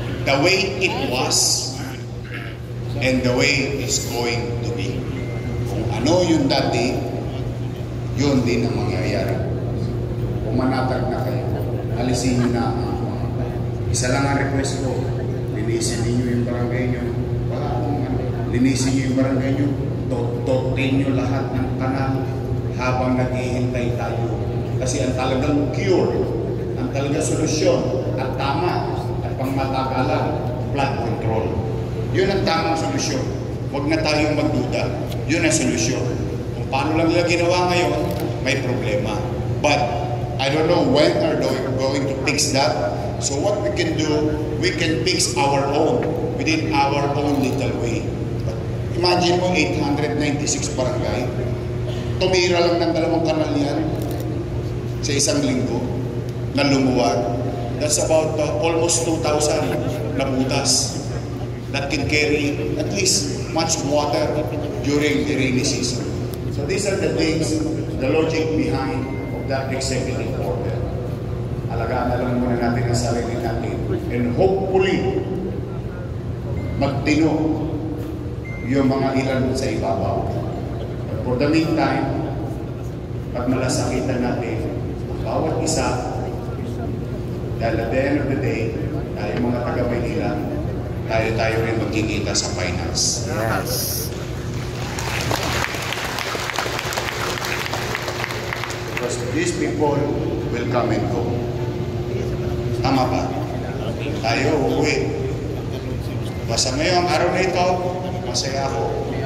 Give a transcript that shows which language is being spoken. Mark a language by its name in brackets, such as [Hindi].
[English] The way it was and the way it's going to be. [Filipino] Kung ano yung dati, yun din ang mangyayari. Kung manatag na kayo, alisin nyo na ang isa lang ang request ko, linisin ninyo yung barangay nyo. Wala akong linisin nyo yung barangay nyo. Totin nyo lahat ng kanal habang naghihintay tayo. Kasi ang talagang cure, ang talagang solusyon at tama at pangmatagalan, flood control. Yun ang tamang solusyon. Huwag na tayong magduda. Yun ang solusyon. Kung paano lang nila ginawa ngayon, may problema. [English] But I don't know when are they going to fix that. So what we can do, we can fix our own within our own little way. [Filipino] Imagine mo, 896 barangay. Tumira lang ng 2 kanal yan sa isang linggo na lumuwag. [English] That's about almost 2,000 [Filipino] na butas [English] that can carry at least much water during the rainy season. So these are the things, the logic behind of that executive order. [Filipino] Alagaan na lang muna natin ang sarili natin. [English] And hopefully, [Filipino] magtino yung mga ilan sa ibabaw. [English] But for the meantime, [Filipino] pag malasakitan natin, bawat isa, Dahil [English] at the end of the day, [Filipino] tayo mga taga-Maynila, tayo rin magkikita sa finals. [English] Yes. Because these people will come and go. [Filipino] Tama ba? Tayo uuwi. Basta ngayong araw na ito, masaya ako.